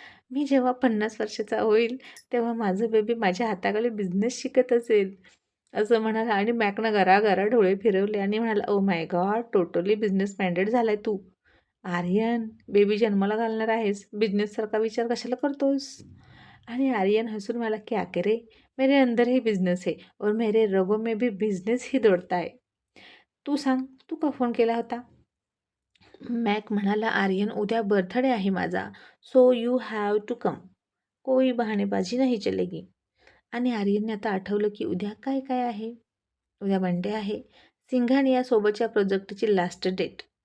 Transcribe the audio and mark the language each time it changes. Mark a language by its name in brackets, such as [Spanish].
[Marathi] मी जेव्हा 50 वर्षाचा होईल तेव्हा माझं बेबी माझ्या हाताखाली बिझनेस शिकत असेल, असं म्हणाला. आणि मॅकनं घराघरा डोळे फिरवले आणि म्हणाला, [English] oh my God, [Marathi] totally business minded झालाय तू. आर्यन, बेबी जन्माला घालणार आहेस, बिझनेससारखा विचार कशाला करतोस? आणि आर्यन हसून मला, [Hindi] क्या करे, मेरे अंदर ही बिझनेस है और मेरे रगों में भी बिझनेस ही दौड़ता है. [Marathi] तू सांग, तू का फोन केला होता? मॅक म्हणाला, आर्यन, उद्या बर्थडे आहे माझा, [English] So you have to come. [Hindi] कोई बहाणेबाजी नाही चलेगी. [Marathi] आणि आर्यनने आता आठवलं की उद्या काय काय आहे. उद्या मंडे आहे, सिंघानिया सोबतच्या प्रोजेक्टची लास्ट डेट.